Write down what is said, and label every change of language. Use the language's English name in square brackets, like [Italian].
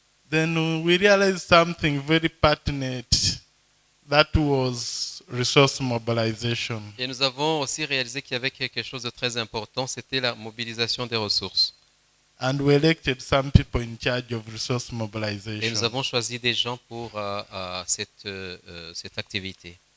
[English] Then we realized something very pertinent. That was resource mobilization. [French] Et nous avons aussi réalisé qu'il y avait quelque chose de très important, c'était la mobilisation des ressources. [English] And we elected some people in charge of resource [French] Et nous [English] mobilization. [French] avons choisi des gens pour cette activité.